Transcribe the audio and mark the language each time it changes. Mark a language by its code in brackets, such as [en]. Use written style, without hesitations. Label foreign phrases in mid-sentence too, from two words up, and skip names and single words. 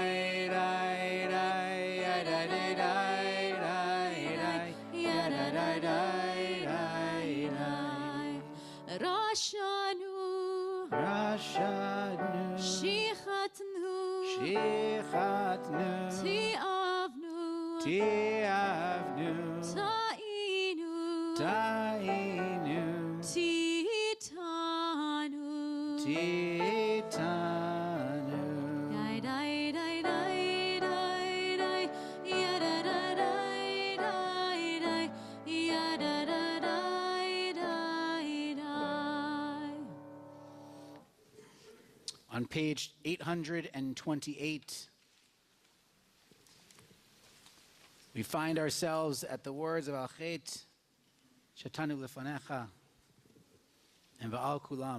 [he] רשענו, שיחתנו, תיעבנו, טעינו, תיתנו, די די די די די די, ידה דה די די די, ידה דה די די די. [en] On page 828, we find ourselves at the words of Al-Chet, [he] שחטאנו לפניך, [en] and [he] ועל כולם.